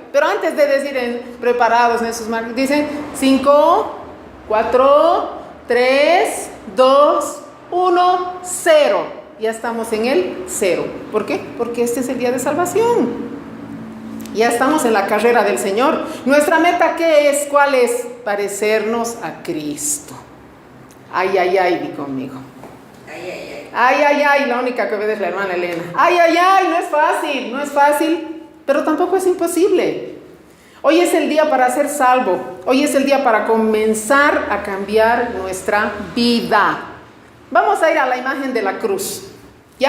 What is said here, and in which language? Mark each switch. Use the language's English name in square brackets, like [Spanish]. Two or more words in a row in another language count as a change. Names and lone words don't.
[Spanish] Pero antes de decir preparados en sus marcas, dicen 5, 4, 3, 2, 1, 0. Ya estamos en el 0. ¿Por qué? Porque este es el día de salvación. Ya estamos en la carrera del Señor. Nuestra meta, ¿qué es? ¿Cuál es? Parecernos a Cristo. Ay, ay, ay, di conmigo. Ay, ay, ay. Ay, ay, ay, la única que ve es la hermana Elena. Ay, ay, ay, no es fácil, pero tampoco es imposible. Hoy es el día para ser salvo. Hoy es el día para comenzar a cambiar nuestra vida. Vamos a ir a la imagen de la cruz, ¿ya?